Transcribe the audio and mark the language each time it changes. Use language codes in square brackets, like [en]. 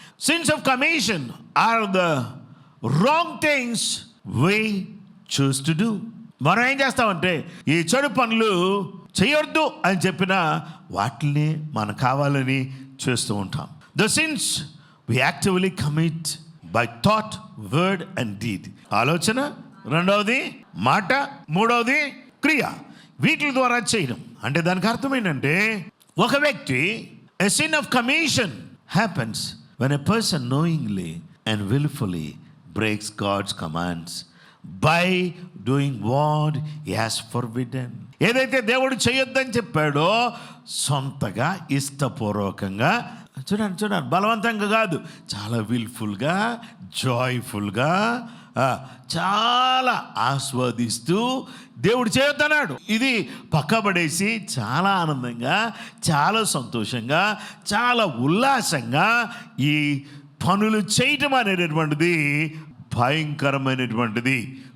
[en] Sins of commission or the wrong things we choose to do. [te] మనం ఏం చేస్తామంటే ఈ చెడు పనులు చేయొద్దు అని చెప్పిన వాటిని మనం కావాలని చేస్తూ ఉంటాం. [en] The sins we actively commit by thought, word and deed. [te] ఆలోచన, రెండవది మాట, మూడవది క్రియ. వీటి ద్వారా చేయడం అంటే దానికి అర్థం ఏంటంటే, ఒక వ్యక్తి [en] a sin of commission happens when a person knowingly and willfully breaks God's commands by doing what he has forbidden. [te] ఏదైతే దేవుడు చేయొద్దని చెప్పాడో సొంతగా ఇష్టపూర్వకంగా, చూడండి బలవంతంగా కాదు, చాలా విల్ఫుల్గా, జాయ్ఫుల్గా, చాలా ఆస్వాదిస్తూ దేవుడు చేయొద్దన్నాడు. ఇది పక్కబడేసి చాలా ఆనందంగా, చాలా సంతోషంగా, చాలా ఉల్లాసంగా ఈ పనులు చేయటం అనేటటువంటిది భయంకరమైనటువంటిది.